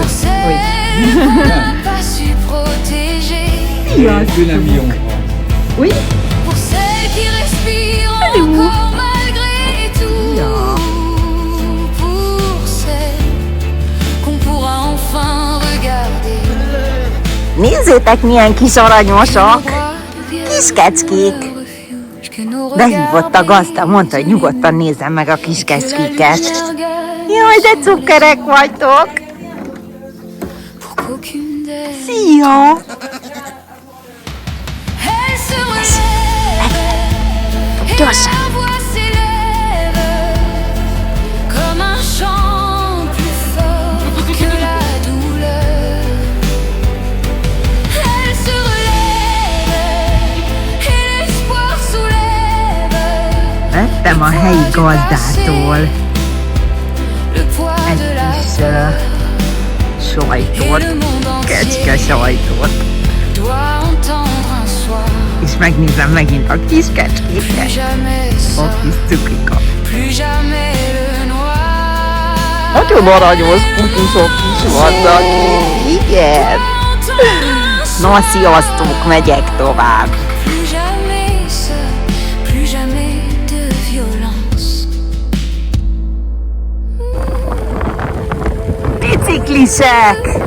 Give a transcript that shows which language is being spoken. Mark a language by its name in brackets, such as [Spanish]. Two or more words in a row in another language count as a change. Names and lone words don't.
[French] Pour celles qu'on n'a pas su protéger. Une amie en France. Oui. Pour celles qui respirent Elle est où? encore malgré tout. Pour celles qu'on pourra enfin regarder. [Hungarian] Nézzétek, milyen kis aranyosak. Kis keckék. Behívott a gazda, mondta, hogy nyugodtan nézzem meg a kis kecskéket. Jaj, de cukerek vagytok! Szia! Gyorsan! [French] Comme un chant plus fort que la douleur. Elle se relève et l'espoir soulève. [Hungarian] Vettem a helyi gazdától [French] Le poids [Hungarian] egy [French] de la [Hungarian] kis [French] peur. [Hungarian] sajtot, kecske sajtot, [French] Doit entendre un soir. [Hungarian] és megnézem megint a kis kecskéket, [French] Plus jamais [Hungarian] a [French] ça, [Hungarian] kis cukikat. [French] plus jamais le noir. [Hungarian] Nagyon aranyos kutusok is vannak itt. Igen. Na, sziasztok, megyek tovább. [French] Plus jamais ça, plus jamais de violence. [Hungarian] Biciklisek!